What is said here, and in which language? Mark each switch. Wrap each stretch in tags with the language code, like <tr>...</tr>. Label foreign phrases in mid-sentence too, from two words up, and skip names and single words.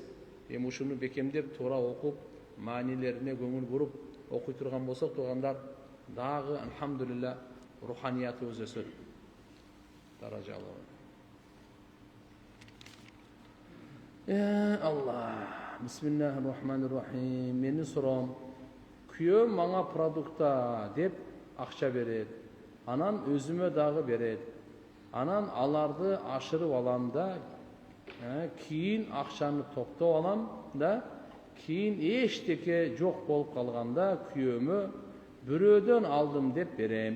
<ky>Эми ушуну бекемдеп, туура окуп, маанилерине көңүл буруп окуй турган болсок, туугандар дагы алхамдулилла руханиятыбыз өсөт. Даражалуу. Алла.</ky> <ar>بسم الله الرحمن الرحيم.</ar> <ky>Мени сурам. Күйөөм мага продукта деп акча берет. Анан өзүмө дагы берет. Анан аларды ашырып алам да, кийин акчаны топтоп алам да, кийин эчтеке жок болуп калганда күйөөмө бирөөдөн алдым деп берем.</ky>